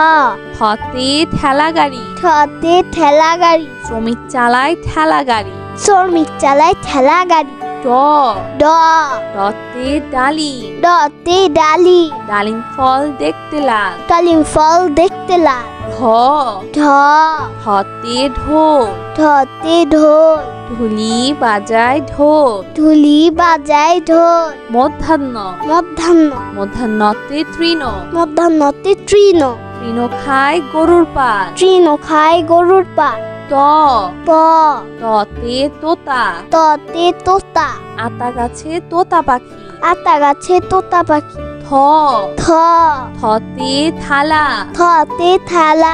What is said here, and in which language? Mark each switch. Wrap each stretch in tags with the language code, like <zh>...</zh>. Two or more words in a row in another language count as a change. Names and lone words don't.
<bn>ঠতে ঠেলা গাড়ি ঠতে ঠেলা গাড়ি শ্রমিক চালায় ঠেলা গাড়ি। শ্রমিক চালায় ঠেলা গাড়ি। ঠ ড ড ডতে ডালিম ডতে ডালি ডালিম ফল দেখতে লাল ডালিম ফল দেখতে লাল ঢ ঢ ঢতে ঢোল ঢতে ঢোল ঢুলি বাজায় ঢোল ঢুলি বাজায় ঢোল মধ্যাহ্ন মধ্যাহ্ন মধ্যাহ্নতে তৃণ মধ্যাহ্নতে তৃণ তৃণ খায় গরুর পাল তৃণ খায় গরুর পাল ত প ততে তোতা ততে তোতা আতা গাছে তোতা পাখি আতা গাছে তোতা পাখি থ থ থতে থালা থতে থালা</bn>